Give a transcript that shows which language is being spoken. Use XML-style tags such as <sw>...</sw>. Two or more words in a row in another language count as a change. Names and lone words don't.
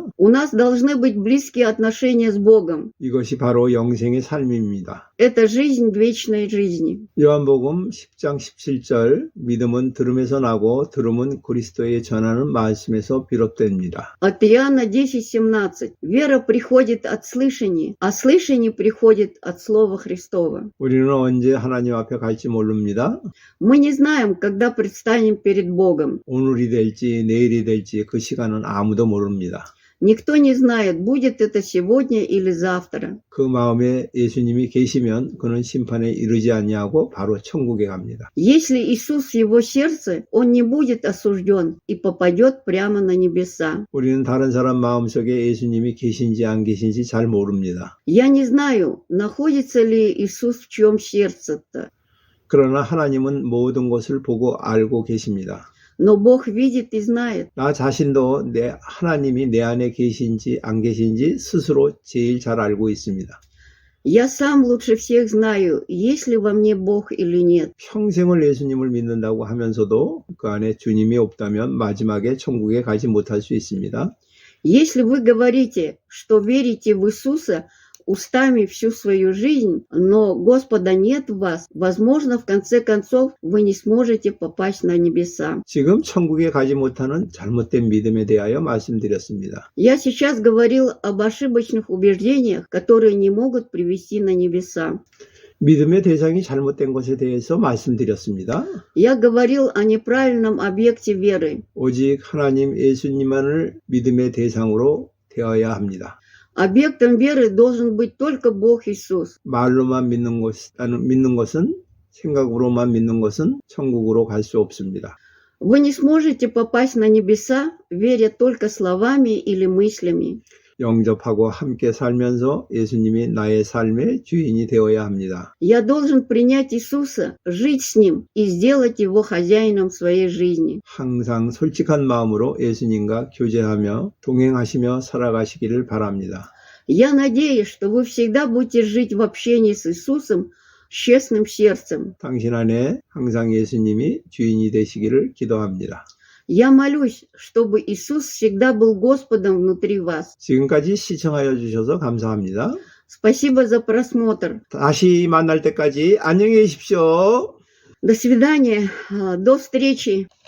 <ru>У нас должны быть близкие отношения с Богом.</ru> <ko>이것이 바로 영생의 삶입니다.</ko> <ru>Это жизнь вечной жизни.</ru> <ko>요한복음 10장 17절 믿음은 들음에서 나고 들음은 그리스도의 전하는 말씀에서 비롯됩니다.</ko> <ru>От Иоанна 10:17. Вера приходит от слышания, а слышание приходит от Слова Христова.</ru> <ko>우리는 언제 하나님 앞에 갈지 모릅니다.</ko> <ru>Мы не знаем, когда предстанем перед Богом.</ru> <ko>오늘이 될지 내일이 될지 그 시간은 아무도 모릅니다.</ko> <ru>Никто не знает, будет это сегодня или завтра.</ru> <ko>그 마음에 예수님이 계시면 그는 심판에 이르지 아니하고 바로 천국에 갑니다.</ko> <ru>Если Иисус в его сердце, он не будет осужден и попадет прямо на небеса.</ru> <ko>우리는 다른 사람 마음속에 예수님이 계신지 안 계신지 잘 모릅니다.</ko> <ru>Я не знаю, находится ли Иисус в чьем сердце-то.</ru> <ko>그러나 하나님은 모든 것을 보고 알고 계십니다.</ko> <ru>Но Бог видит и знает.</ru> <ko>나 자신도 하나님이 내 안에 계신지 안 계신지 스스로 제일 잘 알고 있습니다.</ko> <ru>Я сам лучше всех знаю, есть ли во мне Бог или нет.</ru> <ko>평생을 예수님을 믿는다고 하면서도 그 안에 주님이 없다면 마지막에 천국에 가지 못할 수 있습니다.</ko> <ru>Если вы говорите, что верите в Иисуса устами всю свою жизнь, но Господа нет в вас, возможно, в конце концов, вы не сможете попасть на небеса.</ru> <ko>지금 천국에 가지 못하는 잘못된 믿음에 대하여 말씀드렸습니다.</ko> <ru>Я сейчас говорил об ошибочных убеждениях, которые не могут привести на небеса.</ru> <ko>믿음의 대상이 잘못된 것에 대해서 말씀드렸습니다.</ko> <ru>Я говорил о неправильном объекте веры.</ru> <ko>오직 하나님 예수님만을 믿음의 대상으로 되어야 합니다.</ko> <ru>Объектом веры должен быть только Бог Иисус.</ru> <ko>말로만 믿는 것은 생각으로만 믿는 것은 천국으로 갈 수 없습니다.</ko> <ru>Вы не сможете попасть на небеса, веря только словами или мыслями.</ru> <ko>영접하고 함께 살면서 예수님이 나의 삶의 주인이 되어야 합니다.</ko> <ru>Я должен принять Иисуса, жить с Ним и сделать Его хозяином своей жизни.</ru> <ko>항상 솔직한 마음으로 예수님과 교제하며 동행하시며 살아가시기를 바랍니다.</ko> <ru>Я надеюсь, что вы всегда будете жить в общении с Иисусом с честным сердцем.</ru> <ko>당신 안에 항상 예수님이 주인이 되시기를 기도합니다.</ko> <ru>Я молюсь, чтобы Иисус всегда был Господом внутри вас.</ru> <ko>지금까지 시청하여 주셔서 감사합니다.</ko> <ru>Спасибо за просмотр.</ru> <ko>다시 만날 때까지 안녕히 계십시오.</ko> <ru>До свидания, до встречи.</ru>